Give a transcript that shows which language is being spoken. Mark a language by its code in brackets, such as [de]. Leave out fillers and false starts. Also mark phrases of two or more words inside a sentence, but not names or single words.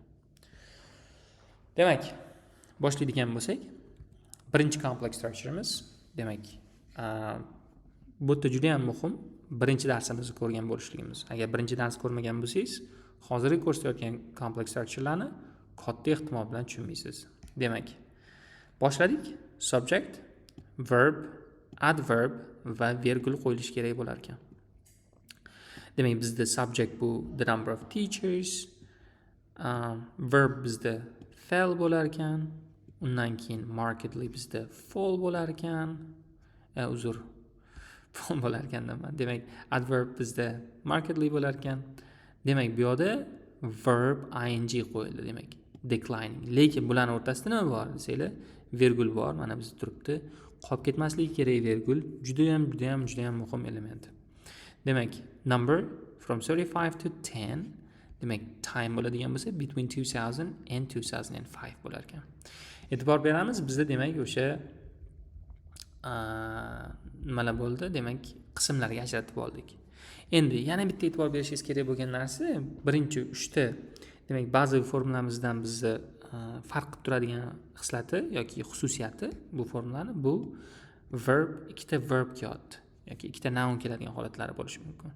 [uz] Demak, boshlaydigan bo'lsak, birinchi [en] complex structureimiz, [uz] demak, bu yerda juda ham muhim. Birinchi darsimizni ko'rgan bo'lishligimiz. Agar birinchi dars ko'rmagan bo'lsangiz, hozirgi ko'rsatayotgan [en] complex structurelarni [uz] katta ehtimol bilan tushunmaysiz. Demak, boshladik. Subject, verb, adverb va virgul qo'yilishi kerak bo'lar ekan. Demak, bizda subject bu [en] the number of teachers, [uz] verb bizda fell bo'lar ekan, undan keyin markedly bizda fall bo'lar ekan. Fall bo'lar ekanman. Demak, adverb bizda markedly bo'lar ekan. Demak, bu yerda verb ing qo'yildi, demak, declining. Lekin bularning o'rtasida nima bor desanglar, virgul bor. Mana bizda turibdi. Qolib ketmasligi kerak virgul. Juda ham muhim element. Demak, [en] number from 35 to 10. [uz] Demak, time bo'ladigan bo'lsa [en] between 2000 and 2005 [uz] bo'lar ekan. E'tibor beramiz, bizda demak o'sha nimalar bo'ldi? Demak, qismlarga ajratib oldik. Endi yana bitta e'tibor berishingiz kerak bo'lgan narsa, birinchi 3 ta demak, bazaviy formulamizdan bizni farq qilib turadigan xislati yoki xususiyati bu formulani bu verb, ikkita verb keladi yoki ikkita noun keladigan holatlari bo'lishi mumkin.